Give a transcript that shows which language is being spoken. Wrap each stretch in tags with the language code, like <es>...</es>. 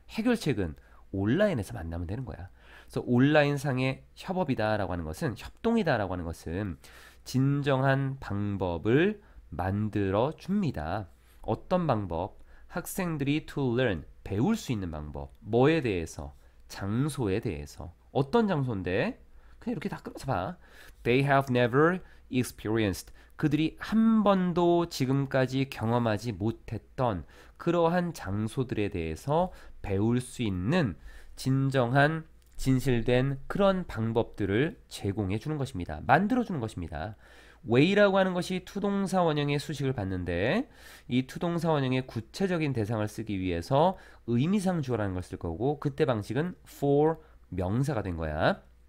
<ko>해결책은 온라인에서 만나면 되는 거야. 그래서 온라인상의 협업이다라고 하는 것은 협동이다라고 하는 것은 진정한 방법을 만들어 줍니다. 어떤 방법? 학생들이 to learn 배울 수 있는 방법. 뭐에 대해서? 장소에 대해서. 어떤 장소인데? 그냥 이렇게 다 끌어서 봐.</ko> <en>They have never experienced.</en> <ko>그들이 한 번도 지금까지 경험하지 못했던 그러한 장소들에 대해서 배울 수 있는 진정한 진실된 그런 방법들을 제공해 주는 것입니다. 만들어 주는 것입니다. way라고 하는 것이 투동사 원형의 수식을 받는데 이 투동사 원형의 구체적인 대상을 쓰기 위해서 의미상 주어라는 걸 쓸 거고 그때 방식은 for 명사가 된 거야.</ko>